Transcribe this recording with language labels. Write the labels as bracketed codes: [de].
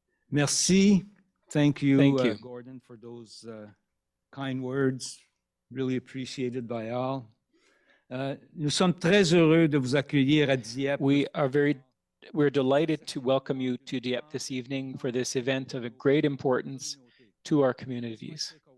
[en] Merci. Thank you, Thank you. Gordon, for those kind words. Really appreciated by all. [fr] Nous sommes très heureux de vous accueillir à Dieppe. [en] We're delighted to welcome you to Dieppe this evening for this event of a great importance to our communities.